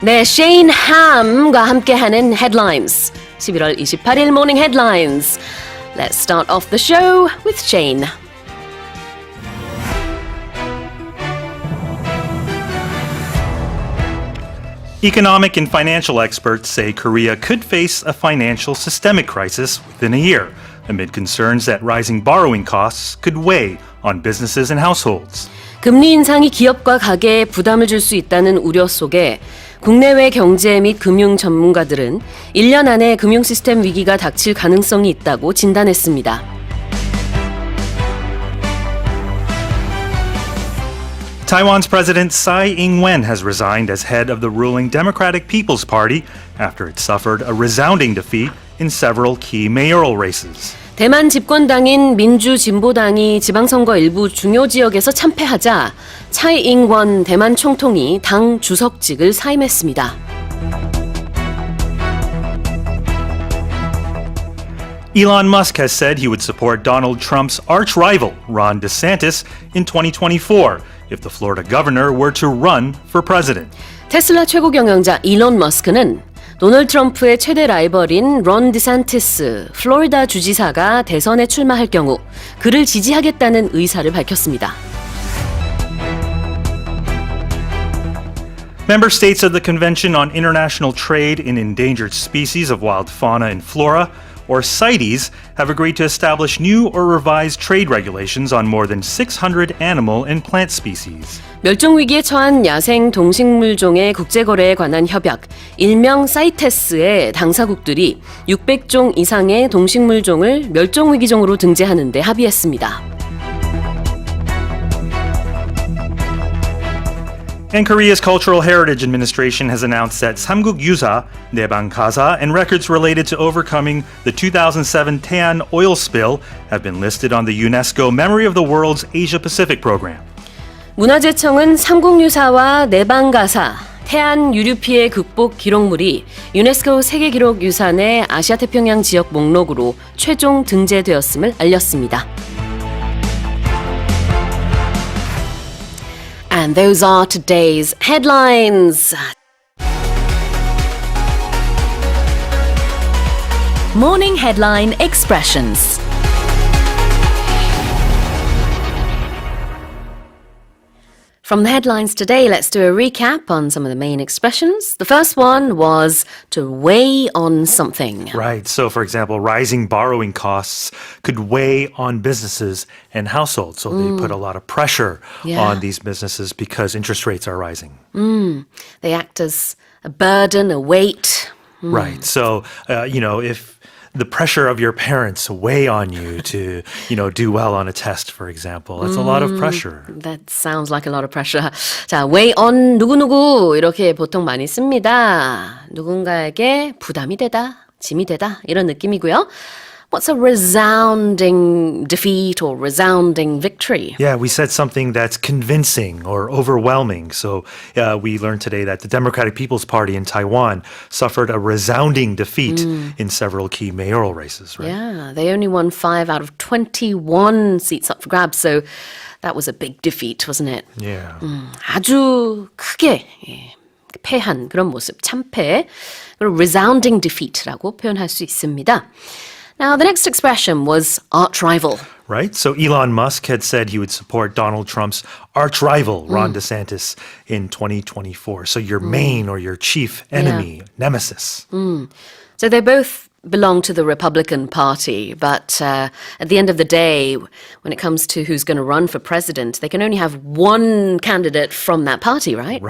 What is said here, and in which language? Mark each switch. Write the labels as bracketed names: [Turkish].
[Korean] 네, 셰인 함과 함께하는 Headlines. 11월 28일 [English] Morning Headlines. Let's start off the show with Shane. Economic and financial experts say Korea could face a financial systemic crisis within a year, amid concerns that rising borrowing costs could weigh on businesses and households. [Korean] 금리 인상이 기업과 가게에 부담을 줄 수 있다는 우려 속에 국내외 경제 및 금융 전문가들은 1년 안에 금융 시스템 위기가 닥칠 가능성이 있다고 진단했습니다. [English] Taiwan's President Tsai Ing-wen has resigned as head of the ruling Democratic People's Party after it suffered a resounding defeat in several key mayoral races. [Korean] 대만 집권당인 민주진보당이 지방선거 일부 중요 지역에서 참패하자 차이 잉원 대만 총통이 당 주석직을 사임했습니다. [English] Elon Musk has said he would support Donald Trump's arch-rival, Ron DeSantis, in 2024 if the Florida governor were to run for president. [Korean] 테슬라 최고 경영자 일론 머스크는 도널드 트럼프의 최대 라이벌인 론 디산티스 플로리다 주지사가 대선에 출마할 경우 그를 지지하겠다는 의사를 밝혔습니다. [English] Member states of the Convention on International Trade in Endangered Species of Wild Fauna and Flora, or CITES, have agreed to establish new or revised trade regulations on more than 600 animal and plant species. [Korean] 멸종위기에 처한 야생 동식물종의 국제거래에 관한 협약, 일명 사이테스의 당사국들이 600종 이상의 동식물종을 멸종위기종으로 등재하는 데 합의했습니다. [English] And Korea's Cultural Heritage Administration has announced that Samguk Yusa, Nebang Kasa, and records related to overcoming the 2007 Taean oil spill have been listed on the UNESCO Memory of the World's Asia-Pacific program. [Korean] 문화재청은 삼국유사와 내방가사, 태안 유류 피해 극복 기록물이 유네스코 세계기록유산의 아시아태평양 지역 목록으로 최종 등재되었음을 알렸습니다. [English] And those are today's headlines. Morning Headline Expressions. From the headlines today, let's do a recap on some of the main expressions. The first one was to weigh on something. Right. So, for example, rising borrowing costs could weigh on businesses and households. So they put a lot of pressure on these businesses because interest rates are rising. They act as a burden, a weight. Right. So, if the pressure of your parents weigh on you to, do well on a test, for example. That's a lot of pressure. That sounds like a lot of pressure. [Korean] 자, [English] weigh on [Korean] 누구누구 이렇게 보통 많이 씁니다. 누군가에게 부담이 되다, 짐이 되다 이런 느낌이고요. [English] What's a resounding defeat or resounding victory? Yeah, we said something that's convincing or overwhelming. So we learned today that the Democratic People's Party in Taiwan suffered a resounding defeat in several key mayoral races, right? Yeah, they only won 5 out of 21 seats up for grabs. So that was a big defeat, wasn't it? Yeah. [Korean] 아주 크게 패한 그런 모습, 참패. 그리고 [English] resounding defeat [Korean] 라고 표현할 수 있습니다. [English] Now, the next expression was arch-rival. Right? So Elon Musk had said he would support Donald Trump's arch-rival, Ron DeSantis, in 2024. So your main or your chief enemy, nemesis. So they both belong to the Republican Party, but at the end of the day, when it comes to who's going to run for president, they can only have one candidate from that party, right?